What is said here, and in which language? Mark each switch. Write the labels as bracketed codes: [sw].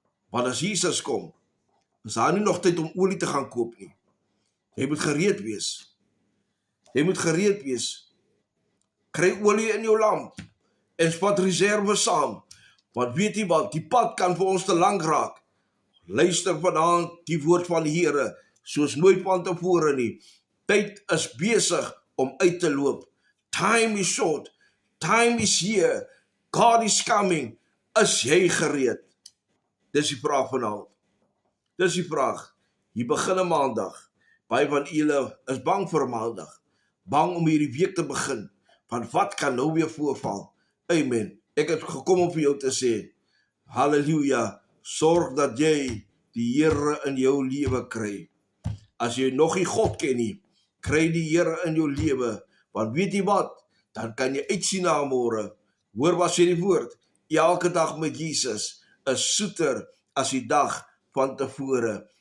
[af] Want as Jesus kom, is daar nie nog tyd om olie te gaan koop nie. Jy moet gereed wees. Jy moet gereed wees. Kry olie in jou lamp en spat reserve saam. Want weet jy wat, die pad kan vir ons te lank raak. Luister vanaand die woord van die Here, soos nooit van tevore nie. Tyd is besig om uit te loop. [en] Time is short. Time is here. God is coming. [af] Is jy gereed? Dis die vraag vanaand. Dis die vraag. Hier begin 'n maandag. Baie van julle is bang vir 'n maandag. Bang om hierdie week te begin. Want wat kan nou weer voorval? Amen. Ek het gekom om vir jou te sê, halleluja, sorg dat jy die Here in jou lewe kry. As jy nog nie God ken nie, kry die Here in jou lewe. Want weet jy wat? Dan kan jy uitsien na môre. Hoor wat sê die woord? Elke dag met Jesus is soeter as die dag van tevore.